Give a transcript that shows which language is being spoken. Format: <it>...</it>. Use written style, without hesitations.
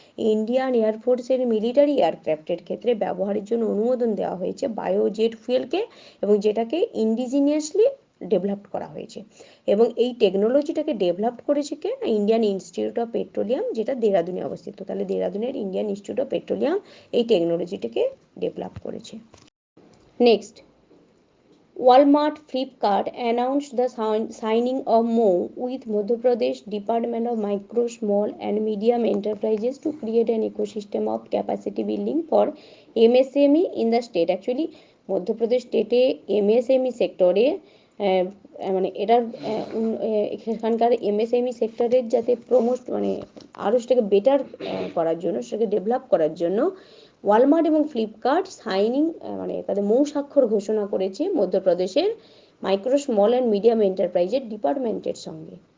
<bn>Indian এয়ারফোর্সের military এয়ারক্রাফটের ক্ষেত্রে ব্যবহারের জন্য অনুমোদন দেওয়া হয়েছে বায়োজেট ফুয়েলকে, এবং যেটাকে ইন্ডিজিনিয়াসলি ডেভেলপ করা হয়েছে। এবং এই টেকনোলজিটাকে ডেভেলপ করেছে কে? ইন্ডিয়ান ইনস্টিটিউট অফ পেট্রোলিয়াম, যেটা দেরাদুনে অবস্থিত। তাহলে দেরাদুনের ইন্ডিয়ান ইনস্টিটিউট অফ পেট্রোলিয়াম এই টেকনোলজিটাকে ডেভেলপ করেছে।</bn> <en>Next, Walmart Flipkart announced the signing of MoU with Madhya Pradesh Department of Micro, Small and Medium Enterprises to create an ecosystem of capacity building for MSME in the state.</en> <bn>Actually, Madhya Pradesh স্টেটে MSME সেক্টরে মানে এটার এখানকার MSME সেক্টরের যাতে মানে আরও সেটাকে বেটার করার জন্য, সেটাকে ডেভেলপ করার জন্য ওয়ালমার্ট এবং ফ্লিপকার্ট মানে তাদের মৌ স্বাক্ষর ঘোষণা করেছে মধ্যপ্রদেশের মাইক্রো, স্মল অ্যান্ড মিডিয়াম এন্টারপ্রাইজের ডিপার্টমেন্টের সঙ্গে।</bn>